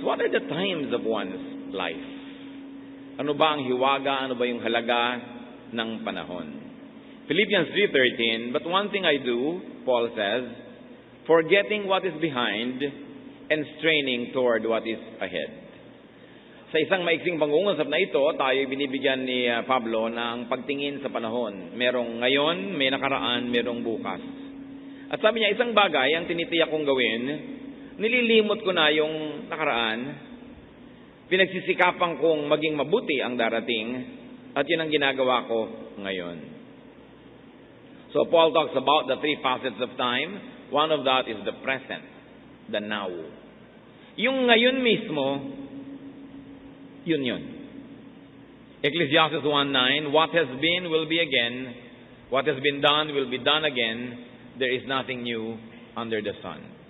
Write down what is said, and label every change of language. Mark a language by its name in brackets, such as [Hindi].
[English] What are the times of one's life? [Filipino] Ano ba ang hiwaga? Ano ba yung halaga ng panahon? [English] Philippians 3:13, but one thing I do, Paul says, forgetting what is behind and straining toward what is ahead. [Filipino] Sa isang maiksing pangungusap na ito, tayo binibigyan ni Pablo ng pagtingin sa panahon. Merong ngayon, may nakaraan, merong bukas. At sabi niya, isang bagay ang tinitiyak kong gawin, nililimot ko na yung nakaraan, pinagsisikapan kong maging mabuti ang darating, at yun ang ginagawa ko ngayon. [English] So Paul talks about the three facets of time. One of that is the present, the now. [Filipino] Yung ngayon mismo, yun. [English] Ecclesiastes 1:9, what has been will be again, what has been done will be done again, there is nothing new under the sun.